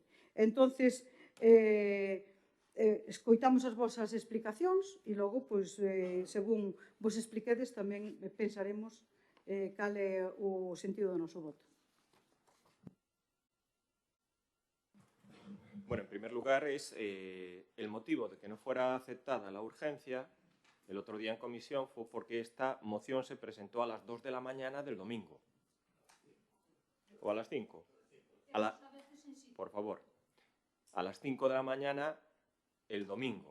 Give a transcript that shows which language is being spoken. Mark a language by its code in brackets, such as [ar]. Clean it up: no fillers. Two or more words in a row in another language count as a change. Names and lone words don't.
[gl] Entonces, escoitamos as vosas explicacións e logo, según vos expliquedes, tamén pensaremos cal é o sentido do noso voto. [es] Bueno, en primer lugar, es el motivo de que no fuera aceptada la urgencia el otro día en comisión fue porque esta moción se presentó a las 2 de la mañana del domingo. ¿O a las 5? Por favor. A las 5 de la mañana el domingo.